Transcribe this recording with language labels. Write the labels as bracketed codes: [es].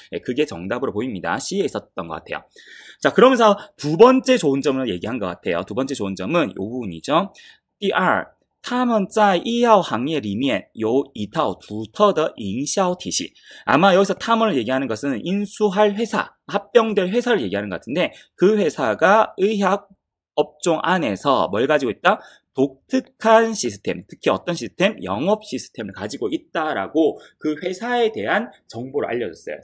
[ko] 예, 그게 정답으로 보입니다. C에 있었던 것 같아요. 자, 그러면서 두 번째 좋은 점을 얘기한 것 같아요. 두 번째 좋은 점은 이 부분이죠. [zh] 第二他们在医药行业里面有一套独特的营销体系. [ko] 아마 여기서 탐험을 얘기하는 것은 인수할 회사, 합병될 회사를 얘기하는 것 같은데 그 회사가 의학 업종 안에서 뭘 가지고 있다? 독특한 시스템, 특히 어떤 시스템? 영업 시스템을 가지고 있다라고 그 회사에 대한 정보를 알려줬어요.